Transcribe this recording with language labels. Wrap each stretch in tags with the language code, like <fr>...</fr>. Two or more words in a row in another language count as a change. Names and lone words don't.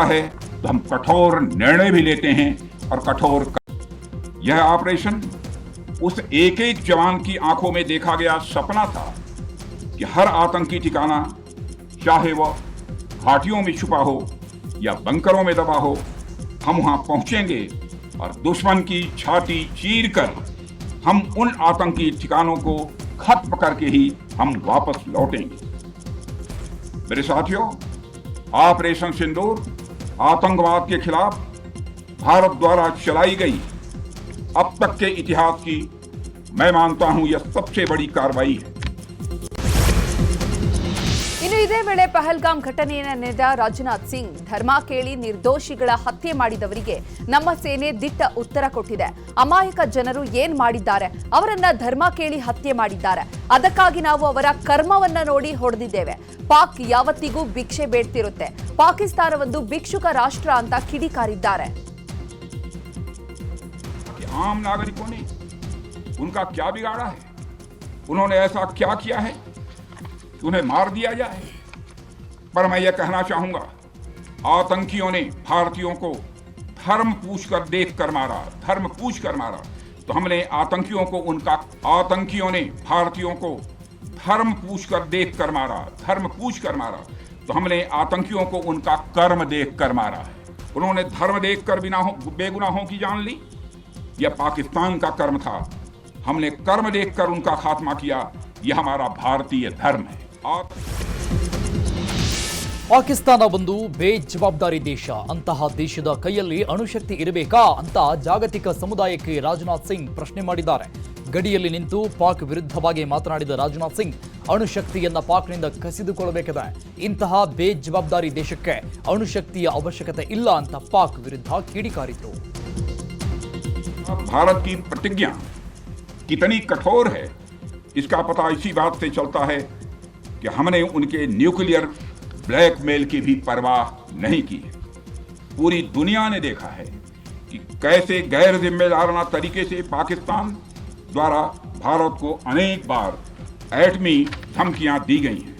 <hi>है तो हम कठोर निर्णय भी लेते हैं और कठोर यह ऑपरेशन उस एक एक जवान की आंखों में देखा गया सपना था कि हर आतंकी ठिकाना, चाहे वह घाटियों में छुपा हो या बंकरों में दबा हो, हम वहां पहुंचेंगे और दुश्मन की छाती चीरकर हम उन आतंकी ठिकानों को खत्म करके ही हम वापस लौटेंगे। मेरे साथियों, ऑपरेशन सिंदूर आतंकवाद के खिलाफ भारत द्वारा चलाई गई अब तक के इतिहास की मैं मानता हूं यह सबसे बड़ी कार्रवाई है।</hi> <kn>ಇನ್ನು ಇದೇ ವೇಳೆ ಪಹಲ್ಗಾಮ್ ಘಟನೆಯನ್ನು ನೆನೆದ ರಾಜನಾಥ್ ಸಿಂಗ್, ಧರ್ಮ ಕೇಳಿ ನಿರ್ದೋಷಿಗಳ ಹತ್ಯೆ ಮಾಡಿದವರಿಗೆ ನಮ್ಮ ಸೇನೆ ದಿಟ್ಟ ಉತ್ತರ ಕೊಟ್ಟಿದೆ. ಅಮಾಯಕ ಜನರು ಏನ್ ಮಾಡಿದ್ದಾರೆ, ಅವರನ್ನ ಧರ್ಮ ಕೇಳಿ ಹತ್ಯೆ ಮಾಡಿದ್ದಾರೆ. ಅದಕ್ಕಾಗಿ ನಾವು ಅವರ ಕರ್ಮವನ್ನ ನೋಡಿ ಹೊಡೆದಿದ್ದೇವೆ. ಪಾಕ್ ಯಾವತ್ತಿಗೂ ಭಿಕ್ಷೆ ಬೇಡ್ತಿರುತ್ತೆ. ಪಾಕಿಸ್ತಾನವೊಂದು ಭಿಕ್ಷುಕ ರಾಷ್ಟ್ರ ಅಂತ ಕಿಡಿಕಾರಿದ್ದಾರೆ.</kn> <hi>आम नागरिकों ने उनका क्या बिगाड़ा है? उन्होंने ऐसा क्या किया है कि उन्हें मार दिया जाए? पर मैं यह कहना चाहूंगा, आतंकियों ने भारतीयों को धर्म पूछकर देखकर मारा, धर्म पूछकर मारा। तो हमने आतंकियों ने भारतीयों को धर्म पूछकर देखकर मारा, धर्म पूछकर मारा। तो हमने आतंकियों को उनका कर्म देखकर मारा है। उन्होंने धर्म देखकर बेगुनाहों की जान ली। यह पाकिस्तान का कर्म था। हमने कर्म देखकर उनका खात्मा किया। यह हमारा भारतीय धर्म है।</hi> <kn>ಪಾಕಿಸ್ತಾನ ಒಂದು ಬೇಜವಾಬ್ದಾರಿ ದೇಶ. ಅಂತಹ ದೇಶದ ಕೈಯಲ್ಲಿ ಅಣುಶಕ್ತಿ ಇರಬೇಕಾ ಅಂತ ಜಾಗತಿಕ ಸಮುದಾಯಕ್ಕೆ ರಾಜನಾಥ್ ಸಿಂಗ್ ಪ್ರಶ್ನೆ ಮಾಡಿದ್ದಾರೆ. ಗಡಿಯಲ್ಲಿ ನಿಂತು ಪಾಕ್ ವಿರುದ್ಧವಾಗಿ ಮಾತನಾಡಿದ ರಾಜನಾಥ್ ಸಿಂಗ್, ಅಣುಶಕ್ತಿಯನ್ನ ಪಾಕ್ನಿಂದ ಕಸಿದುಕೊಳ್ಳಬೇಕಿದೆ. ಇಂತಹ ಬೇಜವಾಬ್ದಾರಿ ದೇಶಕ್ಕೆ ಅಣುಶಕ್ತಿಯ ಅವಶ್ಯಕತೆ ಇಲ್ಲ ಅಂತ ಪಾಕ್ ವಿರುದ್ಧ ಕಿಡಿಕಾರಿದ್ರು.</kn> <hi>भारत की प्रतिज्ञा कितनी कठोर है इसका पता इसी बात से चलता है कि हमने उनके</hi> <en>nuclear blackmail</en> <hi>की भी परवाह नहीं की है। पूरी दुनिया ने देखा है कि कैसे गैर जिम्मेदाराना तरीके से पाकिस्तान द्वारा भारत को अनेक बार एटमी धमकियां दी गई हैं।</hi>